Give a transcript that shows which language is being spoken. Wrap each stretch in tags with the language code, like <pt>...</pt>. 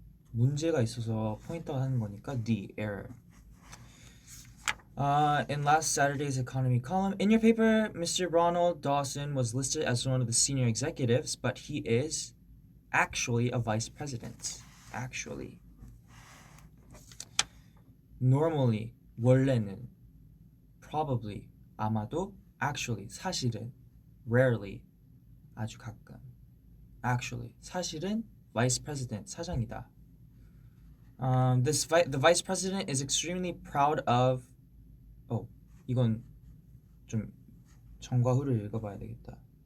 <ko>문제가 있어서 포인트 하는 거니까 the error.</ko> <en>In last Saturday's economy column, in your paper, Mr. Ronald Dawson was listed as one of the senior executives, but he is actually a vice president. Actually.</en> <ko>Normally, 원래는, probably, 아마도, actually, 사실은, rarely, 아주 가끔.</ko> <en>Actually, 사실은 vice president,</en> <ko>사장이다.</ko> <en>The vice president is extremely proud of.</en> <ko>이건 좀 전과 후를 읽어봐야 되겠다.</ko>